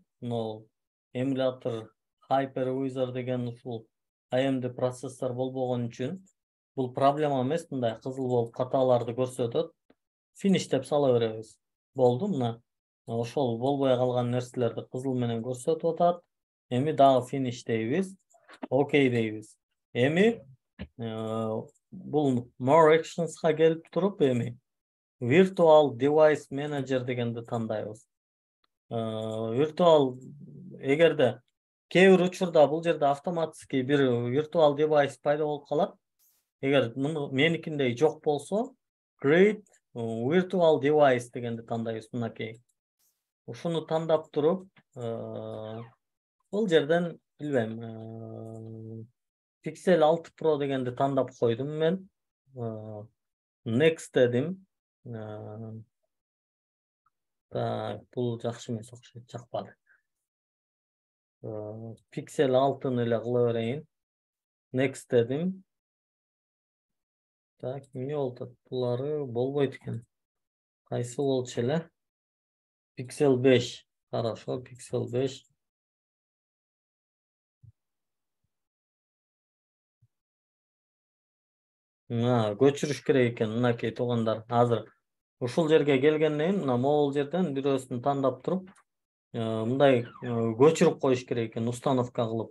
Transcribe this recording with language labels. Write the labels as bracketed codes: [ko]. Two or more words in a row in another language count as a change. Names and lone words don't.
[ky] Эмулятор Hypervisor деген ушул AMD процессор болбогон үчүн бул проблема эмес, мындай кызыл болуп каталарды көрсөтөт. Finish деп сала беребиз. Болду, мына ошол болбой калган нерселерди кызыл менен көрсөтүп атат. Эми дагы finish дейбиз. Окей дейбиз. Эми бул [en] more actionsга [ky] келип туруп, эми [en] Virtual Device Manager [ky] дегенди тандайбыз. Virtual, эгерде кээ бир учурда бул жерде автоматически бир [en] virtual device [ky] пайда болуп калат. Эгер меникиндей жок болсо, [en] create virtual device [ky] дегенди тандайбыз мынакей. Ушуну тандап туруп, бул жерден билбейм, Pixel 6 Pro дегенди тандап койдум мен. Next дедим. Так, бул жакшы эмес окшойт, жакпады. Pixel 6-ны эле кыла берейин. Next дедим. Так, эмне болду? Булары болбойт экен. Кайсы болчу эле? Pixel 5. Хорошо, Pixel 5. Көчүрүш керек экен, мынакей туугандар. Азыр ушул жерге келгенден кийин, могул жерден бирөөсүн тандап туруп, мындай көчүрүп коюш керек экен, установка кылып.